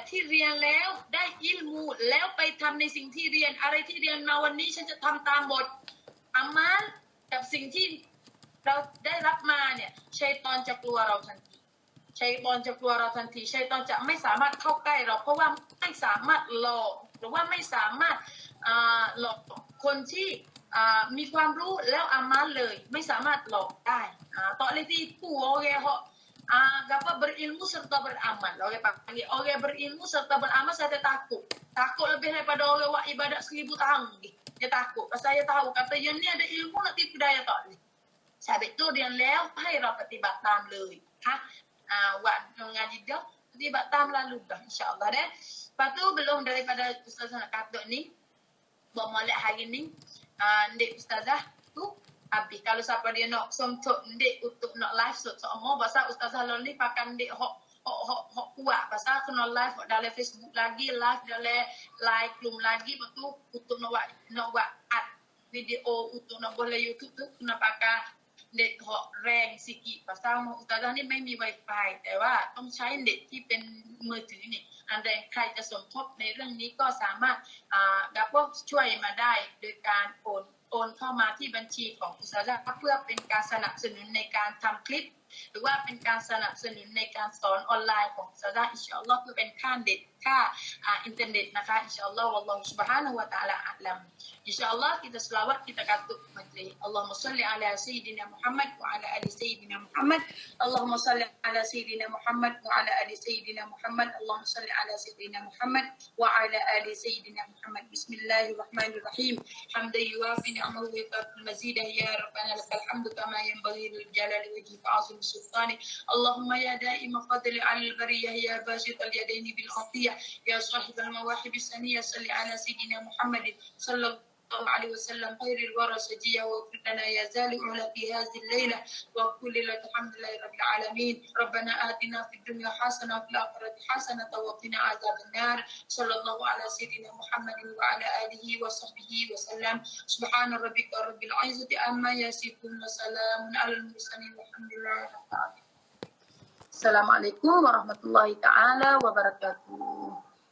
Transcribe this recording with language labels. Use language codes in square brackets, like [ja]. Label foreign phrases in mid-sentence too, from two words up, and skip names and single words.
[th] ที่เรียนแล้วได้อิลมูแล้วไปทำในสิ่งที่เรียนอะไรที่เรียนมาวันนี้ฉันจะทำตามบทอามัลกับสิ่งที่เราได้รับมาเนี่ยชัยฏอนจะกลัวเราทันทีชัยฏอนจะกลัวเราทันทีชัยฏอนจะไม่สามารถเข้าใกล้เราเพราะว่าไม่สามารถหลอกหรือว่าไม่สามารถหลอกคนที่มีความรู้แล้วอามัลเลยไม่สามารถหลอกได้ [ms] tak boleh tipu orang hok apa berilmu serta beramal. Orang panggil orang berilmu serta beramal saya takut lebih daripada orang buat ibadat 1000 tahun lagi. Dia takut pasal saya tahu kata yang ni ada ilmu nak tipu daya tak boleh. Sebab tu dia [th] แล้วให้เราปฏิบัติตามเลยค่ะ [ms] buat ngaji dah [th] ปฏิบัติตาม [ms] lalu dah insya-Allah dah. Lepas tu belum daripada ustazah nak kata ni buat molek hari ni Ndek ustazah tu habis kalau siapa dia nak somtok Ndek untuk nak live semua pasal ustazah Loli pakai Ndek hok kuat pasal kena live dalam Facebook lagi live dalam live belum lagi betul untuk nak buat ad video untuk nak boleh YouTube tu kena pakai Ndek hok rank sikit pasal ustazah ni [th] ไม่มี Wi-Fi แต่ว่าต้องใช้เน็ต ที่เป็นมือถือนี่อันใดใครจะสมทบในเรื่องนี้ก็สามารถกับพวกช่วยมาได้โดยการโอนเข้ามาที่บัญชีของอุตสาหกรรมเพื่อเป็นการสนับสนุนในการทำคลิปหรือว่าเป็นการสนับสนุนในการ สอนออนไลน์ของอุตสาหกรรม [ar] إن شاء الله [th] เพื่อเป็นค่าเน็ตค่าอินเทอร์เน็ตนะคะ [ar] إن شاء الله والله سبحانه وتعالى أعلم إن شاء الله [ms] kita selawat kita katuk majlis [ar] اللهم صل على سيدنا محمد وعلى آل سيدنا محمد اللهم صل على سيدنا محمد وعلى آل سيدنا محمد اللهم صل على سيدنا محمد وعلى آل سيدنا محمد بسم الله الرحمن الرحيم حمدا يوافي نعمه و يكافئ مزيده يا ربنا لك الحمد كما ينبغي لجلال وجهك عظيم سلطانك اللهم يا دائم الفضل على البرية يا باسط اليدين بالخفية يا صاحب المواهب السنية صل على سيدنا محمد صلى الله عليه وسلم خير الورى سجيا واغفر لنا يا زالع في هذه الليلة وكل ليلة الحمد لله رب العالمين ربنا آتنا في الدنيا حسنة وفي الآخرة حسنة وقنا عذاب النار صلى الله على سيدنا محمد وعلى آله وصحبه وسلم سبحان ربك رب العزة عما يصفون وسلام على المرسلين والحمد لله رب العالمين السلام عليكم ورحمة الله تعالى وبركاته